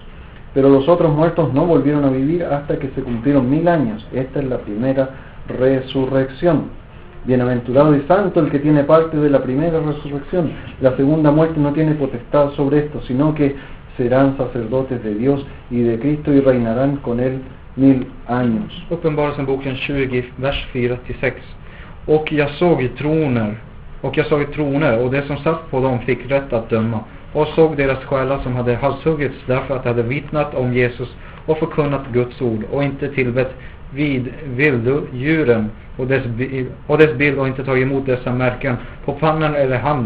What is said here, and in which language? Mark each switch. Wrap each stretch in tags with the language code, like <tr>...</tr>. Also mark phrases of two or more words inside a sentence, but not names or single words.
<es>Pero los otros muertos no volvieron a vivir hasta que se cumplieron 1000 años. Esta es la primera resurrección. Bienaventurado y santo el que tiene parte de la primera resurrección. La segunda muerte no tiene potestad sobre esto, sino que serán sacerdotes de Dios y de Cristo y reinarán con él 1000 años.</es> <sv>Uppenbarelseboken 20, vers 4-6. Och jag såg troner, och det som satt på dem fick rätt att döma. Och såg deras själar som hade halshuggits därför att de hade vittnat om Jesus och förkunnat Guds ord och inte tillbett vid vilddjuren och dess bild och inte tagit emot dessa märken på pannan eller handen.</sv>